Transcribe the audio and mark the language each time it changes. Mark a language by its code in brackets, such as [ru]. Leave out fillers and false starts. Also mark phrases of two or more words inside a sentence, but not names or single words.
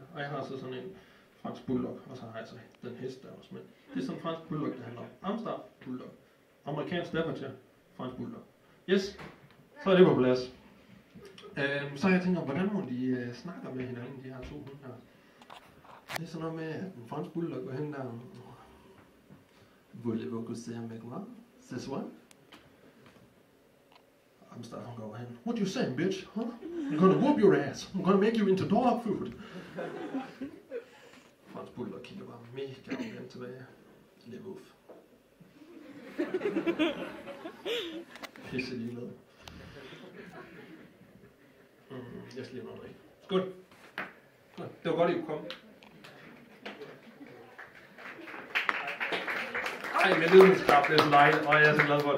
[da] Og jeg har så sådan en fransk bulldog, og så har jeg så den hest der også med. Det er sådan en fransk bulldog, det handler om. Amstaff bulldog. Amerikansk Staffordshire, fransk bulldog. Yes, så er det på plads. Så har jeg tænkt om, hvordan må de snakker med hinanden, de her 2 hunde her. Det er sådan noget med, at en fransk bulldog går hen der og... [fr] Voulez-vous coucher avec moi ce soir? [da] Amstaff, hun går hen. [en] What you saying, bitch? Huh? I'm gonna whoop your ass. I'm gonna make you into dog food. [da] Fransk bulldog kigger bare mega arrogant tilbage. Lidt uff. Pisse ligeglad. Jeg skal lige noget drikke. Skål. Det var godt, I kunne komme. Ej, men lidenskab, det er så dejligt, og jeg er så glad for det.